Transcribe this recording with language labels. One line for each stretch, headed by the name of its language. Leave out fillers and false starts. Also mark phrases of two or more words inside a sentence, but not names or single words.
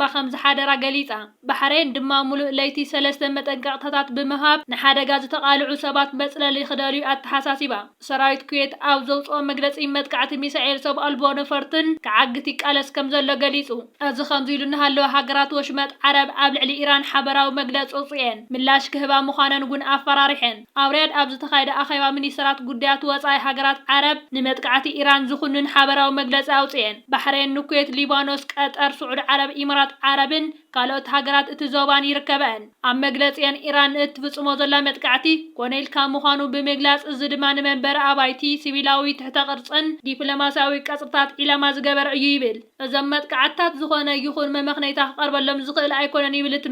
Tigrinya: ከም ዝሓደራ ገሊጻ ባሕሬን ድማ ሙሉእ ለይቲ 3 መጠንቀቕታታት ብምሃብ ንሓደጋ ዝተቃልዑ ሰባት መጽለሊ ክደልዩ ኣተሓሳሲባ ሰራዊት ኩዌት ኣብ ዘውፅኦ መግለጺ መጥቃዕቲ ሚሳኤል ሰብ ኣልቦ ነፈርትን ክዓግት ይቃለስ ከም ዘሎ ገሊጹ እዚ ከምዚ ኢሉ ንሃለወ ሃገራት ወሽመጥ ዓረብ ኣብ ልዕሊ ኢራን ሓበራዊ መግለፂ ኣውፅአን ምላሽ ክህባ ምዃነን እውን ኣፈራሪሐን ኣብ ሪያድ ኣብ ዝተኻየደ ኣኼባ ሚኒስትራት ጉዳያት ወጻኢ ሃገራት ዓረብ ንመጥቃዕቲ ኢራን ዝኹንን ሓበራዊ መግለፂ أوصين بحرين نكويت ليبانوس قطر سعود عرب إمارات عربن ካልኦት ሃገራት እቲ ዞባን ይርከበን ኣብ መግለጽን ኢራን እትፍጽሞ ዘላ መጥቃዕቲ ኮነይል ካብ ምዃኑ ብምግላጽ እዚ ድማ ንመንበር ኣባይቲ ሲቪላዊ ትሕተ ቅርጽን ዲፕሎማሲያዊ ቀጽርታት ኢላማ ዝገበረ እዩ ይብል እዞም መጥቃዕትታት ዝኾነ ይኹን መመኽነይታ ክቐርበሎም ዝኽእል ኣይኮነን ይብል እቲ